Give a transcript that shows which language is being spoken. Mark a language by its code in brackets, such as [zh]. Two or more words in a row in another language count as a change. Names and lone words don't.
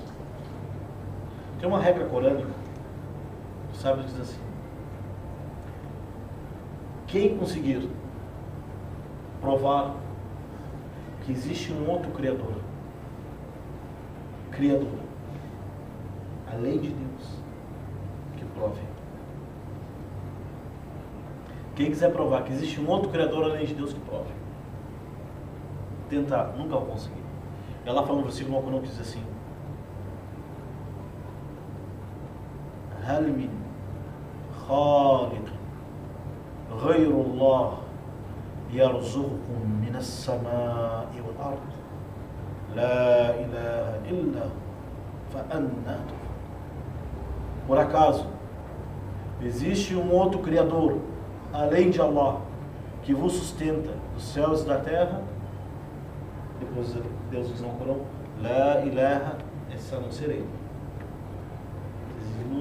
[pt] Tem uma regra corânica, sabe, diz assim: quem conseguir provar que existe um outro Criador, além de Deus, que prove. Quem quiser provar que existe um outro Criador além de Deus, que prove. Tentar, nunca vai conseguir. Ela fala no versículo no Alcorão que diz assim: [ar] هل من خالق غير الله يرزقكم من السماء والأرض لا إله إلا هو فأنى تؤفكون. [pt] Por acaso existe um outro Criador além de Allah que vos sustenta dos céus e da terra? Depois Deus diz no Corão: [ar] لا إله, [pt] essa não ser ele.